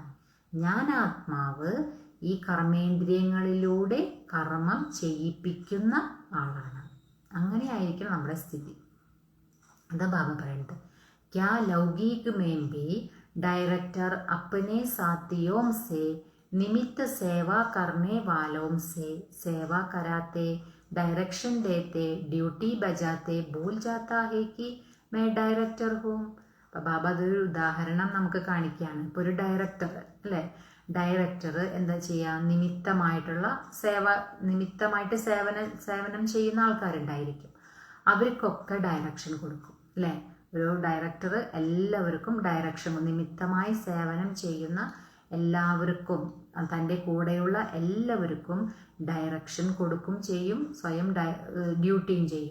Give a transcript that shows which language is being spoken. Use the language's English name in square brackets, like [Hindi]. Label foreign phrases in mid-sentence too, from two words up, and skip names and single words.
[Malayalam] ഞാൻ ആത്മാവ് ഈ കർമ്മേന്ദ്രിയങ്ങളിലൂടെ കർമ്മം ചെയ്യിപ്പിക്കുന്ന ആളാണ്. അങ്ങനെയായിരിക്കണം നമ്മുടെ സ്ഥിതി. അതാ ബാബ പറയുന്നത്. [Hindi] क्या लौकिक में भी डायरेक्टर अपने साथियों से निमित्त सेवा करने वालों से सेवा कराते, डायरेक्शन देते, ड्यूटी बजाते भूल जाता है कि मैं डायरेक्टर हूँ. [Malayalam] അപ്പം ബാബ അതൊരു ഉദാഹരണം നമുക്ക് കാണിക്കുകയാണ്. ഇപ്പോൾ ഒരു ഡയറക്ടർ, അല്ലേ? ഡയറക്ടർ എന്താ ചെയ്യുക? നിമിത്തമായിട്ട് സേവനം ചെയ്യുന്ന ആൾക്കാരുണ്ടായിരിക്കും. അവർക്കൊക്കെ ഡയറക്ഷൻ കൊടുക്കും, അല്ലേ? ഒരു ഡയറക്ടർ എല്ലാവർക്കും ഡയറക്ഷൻ, നിമിത്തമായി സേവനം ചെയ്യുന്ന എല്ലാവർക്കും, തൻ്റെ കൂടെയുള്ള എല്ലാവർക്കും ഡയറക്ഷൻ കൊടുക്കും ചെയ്യും, സ്വയം ഡ്യൂട്ടിയും ചെയ്യും.